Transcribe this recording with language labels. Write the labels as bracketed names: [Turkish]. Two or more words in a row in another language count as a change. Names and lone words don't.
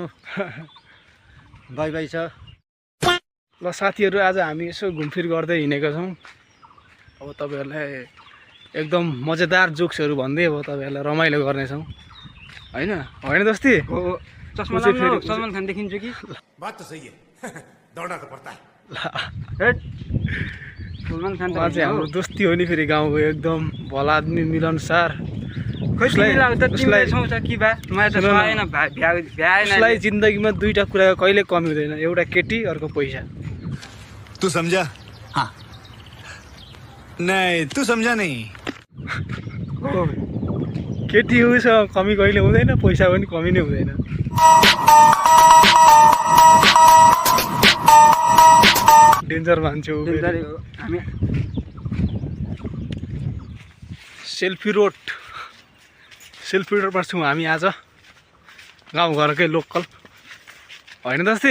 [English] bye bye [Nepali] छ। ल साथीहरु, आज हामी यसो घुमफिर गर्दै हिँडेका छौं। अब तपाईहरुलाई एकदम मजेदार जोक्सहरु भन्दै अब तपाईहरुलाई रमाइलो गर्ने छौं, हैन? हैन दोस्ती? चस्मा लगाउनु सलमान खान देखिन्छ कि? [Hindi] बात तो सही है। दौड़ना तो पड़ता है। सलमान खान [Nepali] आज हाम्रो दोस्ती हो नि फेरि गाउँको एकदम भला आदमी मिलनसार। उसलाई जिन्दगीमा दुईटा कुरा कहिले कमी हुँदैन, एउटा केटी अर्को पैसा। [Hindi] तू समझा? हाँ। नहीं, तू समझा नहीं। [Nepali] केटी उसँग कमी कहिले हुँदैन, पैसा पनि कमी नै हुँदैन। डेन्जर मान्छे हो। सेल्फी रोडमा छौँ हामी आज, गाउँघरकै लोकल, होइन दस्ती?